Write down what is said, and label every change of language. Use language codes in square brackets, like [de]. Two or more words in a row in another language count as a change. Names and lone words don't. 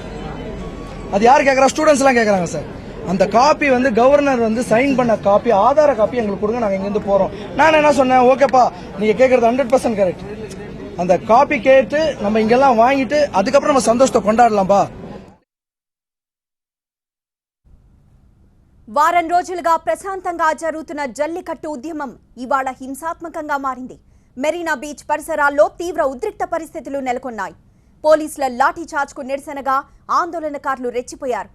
[ta] அது யார் கேக்குறா? ஸ்டூடெண்ட்ஸ் எல்லாம் கேக்குறாங்க சார். அந்த காப்பி வந்து கவர்னர் வந்து சைன் பண்ண காப்பி, ஆதார காப்பி எங்களுக்கு கொடுங்க, நாங்க இங்க இருந்து போறோம். நான் என்ன சொன்னேன், ஓகேப்பா நீங்க கேக்குறது 100% கரெக்ட். அந்த காப்பி கேட்டு நம்ம இங்கெல்லாம் வாங்கிட்டு அதுக்கப்புறம் நம்ம சந்தோஷத்தை கொண்டாடலாம்பா. [te] వారం రోజులుగా ప్రశాంతంగా జరుగుతున్న జల్లికట్టు ఉద్యమం ఇవాళ హింసాత్మకంగా మారింది. మెరీనా బీచ్ పరిసరాల్లో తీవ్ర ఉద్రిక్త పరిస్థితులు నెలకొన్నాయి. పోలీసుల లాఠీ చార్జ్కు నిరసనగా ఆందోళనకారులు రెచ్చిపోయారు.